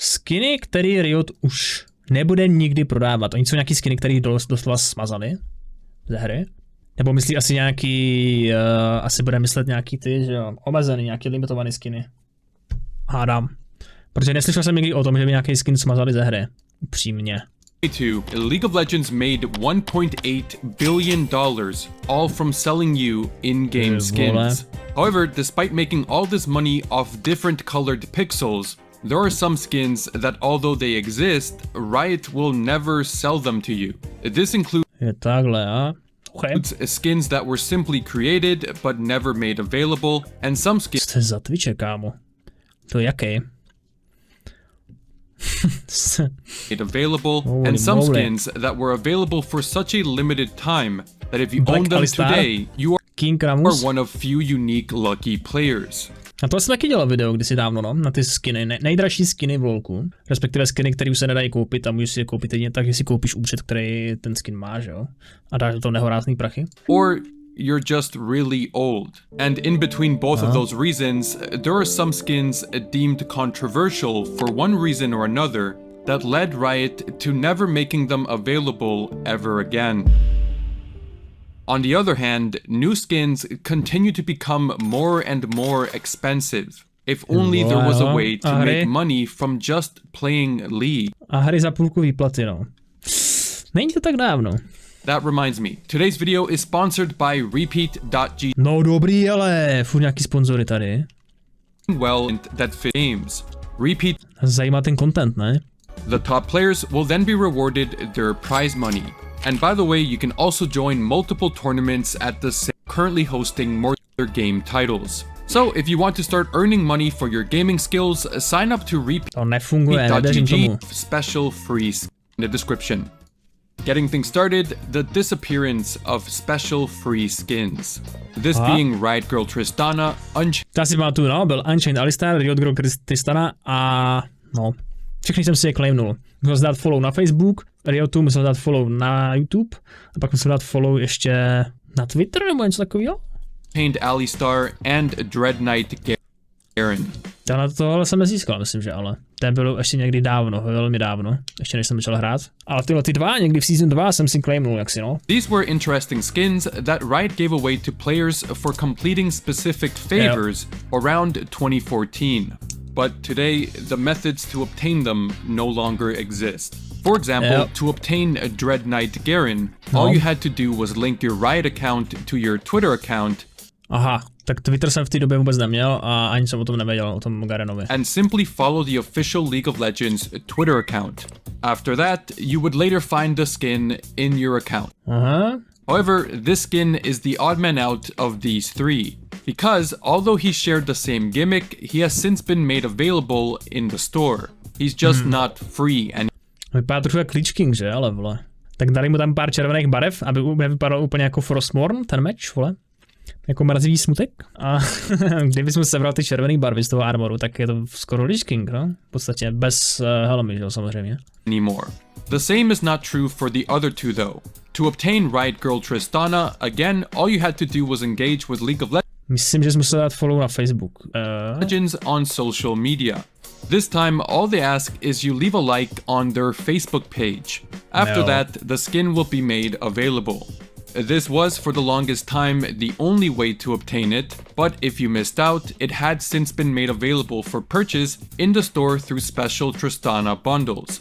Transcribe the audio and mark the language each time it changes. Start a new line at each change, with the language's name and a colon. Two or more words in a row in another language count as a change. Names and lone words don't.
Czech: skiny, který Riot už nebude nikdy prodávat. Oni jsou nějaký skiny, který doslova smazali ze hry. Nebo myslí asi nějaký, asi bude myslet nějaký ty, že jo, omezený, nějaký limitovaný skiny. Hádám. Protože neslyšel jsem nikdy o tom, že by nějaký skin smazali ze hry. Upřímně.
English: League of Legends made $1.8 billion all from selling you in-game skins. However, despite making all this money off different colored pixels, there are some skins that although they exist, Riot will never sell them to you. This includes skins that were simply created but never made available, and some skins
Czech: Jste za Twitche, kámo. To jaký?
English: made available, and some skins that were available for such a limited time that if you own them today, you are one of few unique lucky players.
Czech: A to jsem taky dělal video kdysi dávno, no, na ty skiny, nejdražší skiny v LoLku, respektive skiny, které už se nedají koupit a můžeš si je koupit jedině tak, že si koupíš účet, který ten skin má, že jo, a dáš do toho nehorázný prachy.
English: Or you're just really old. And in between both of those reasons, there are some skins deemed controversial for one reason or another that led Riot to never making them available ever again. On the other hand, new skins continue to become more and more expensive. If only there was a way to make money from just playing League.
Czech: A hry za půlku výplaty, no. Není to tak dávno.
English: That reminds me, today's video is sponsored by Repeat.g.
Czech: No dobrý, ale furt nějaký sponzory tady.
English: Well, that fit games. Repeat.
Czech: Zajímá ten content, ne?
English: The top players will then be rewarded their prize money. And by the way, you can also join multiple tournaments at the same, currently hosting more game titles. So if you want to start earning money for your gaming skills, sign up to Repeat.gg special free in the description. Getting things started, the disappearance of special free skins. This being Riot Girl Tristana,
Czech: Já si pamatuju, no, byl Unchained Alistar, Riot Girl Tristana a no, všechny jsem si je claimnul. Musel dát follow na Facebook, Riotu musel dát follow na YouTube a pak musel dát follow ještě na Twitter nebo něco takového.
English: Unchained Alistar and Dread Knight Garen.
Czech: Na tohle jsem nezískal, myslím, že ale. Ten byl ještě někdy dávno, velmi dávno, ještě než jsem začal hrát. Ale tyhle ty dva, někdy v season 2 jsem si claimnul, jaksi no.
English: These were interesting skins that Riot gave away to players for completing specific favors around 2014. But today, the methods to obtain them no longer exist. For example, to obtain a Dread Knight Garen, all you had to do was link your Riot account to your Twitter account. Aha, tak Twitter jsem v té době vůbec neměl a ani jsem o tom nevěděl, o tom Garenovi. And simply follow the official League of Legends Twitter account. After that, you would later find the skin in your account. However, this skin is the odd man out of these three, because although he shared the same gimmick, he has since been made available in the store. He's just not free and
Czech: vypadá trochu jak Lich King, že, ale vole. Tak dali mu tam pár červených barev, aby nevypadal úplně jako Frostmourne, ten meč, vole. Jako mrazivý smutek. A kdybychom sebral ty červený barvy z toho armoru, tak je to skoro Lich King, no? V podstatě bez helmy, že jo, samozřejmě.
English: Anymore. The same is not true for the other two though. To obtain Riot Girl Tristana, again, all you had to do was engage with League of Legends.
Czech: Myslím, že jsme museli dát follow na Facebook.
English: Legends on social media. This time, all they ask is you leave a like on their Facebook page. After that, the skin will be made available. This was for the longest time the only way to obtain it, but if you missed out, it had since been made available for purchase in the store through special Tristana bundles.